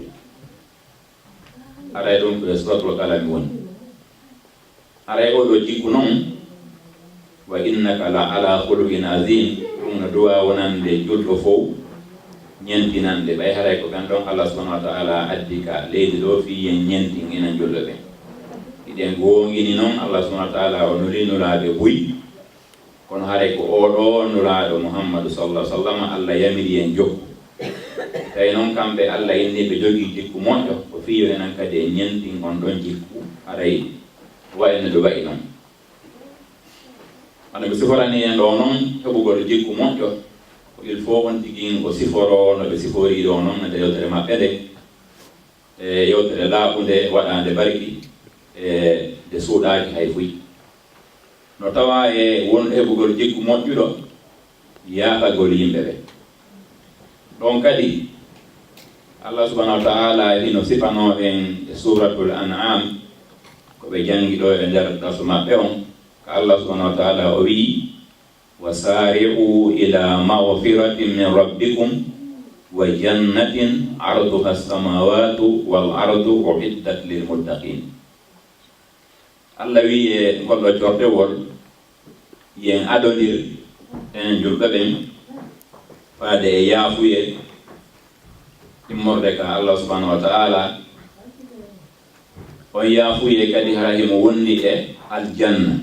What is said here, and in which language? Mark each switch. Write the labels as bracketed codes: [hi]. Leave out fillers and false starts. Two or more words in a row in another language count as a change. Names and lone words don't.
[ff] Haray ɗum ko [ar] سورة القلم [ff] woni. Haray oɗo jikku noon [ar] وإنك لعلى خلق عظيم [ff] ɗum no duwa wonande julɗo fof ñentinande ɓay haray ko ɓen ɗon [ar] الله سبحانه وتعالى [ff] addi ka leydi ɗo fi yen ñentin enen julɗo ɓen iɗen gongini noon [ar] الله سبحانه وتعالى [ff] o nuli nulaɓe buy kono haray ko oɗo nulaɗo Muhammadu [ar] صلى الله عليه وسلم [ff] Allah yamiri en jokku. Tawi noon kamɓe Allah inni ɓe jogii jikku moƴƴo ko fiyo enen kadi e ñentin on ɗon jikku haray wayno ɗo wayi noon. Hano ɓe siforani en ɗo noon heɓugol jikku moƴƴo ko [fr] il faut [ff] on tigi o siforo no ɓe sifori ɗo noon nde yewtere maɓɓe nde e yewtere laaɓunde waɗande barki e nde suuɗaki hay fuy no tawa e won heɓugol jikku moƴƴuɗo yaafagol yimɓe ɓe ɗon kadi [ar] الله سبحانه وتعالى [ff] hino sifano en [ar] سورة الأنعام [ff] ko ɓe jangi ɗo e nder darsu maɓɓe on ko [ar] الله سبحانه وتعالى [ff] o wi [ar] وسارعوا إلى مغفرة من ربكم وجنة عرضها السماوات والأرض أعدت للمتقين. [ff] Allah wi e goɗɗo cortewol yen adodir en julɓe ɓen faade e yaafuye immorde ka [ar] الله سبحانه وتعالى [ff] on yaafuye kadi hara himo wondi e aljanna.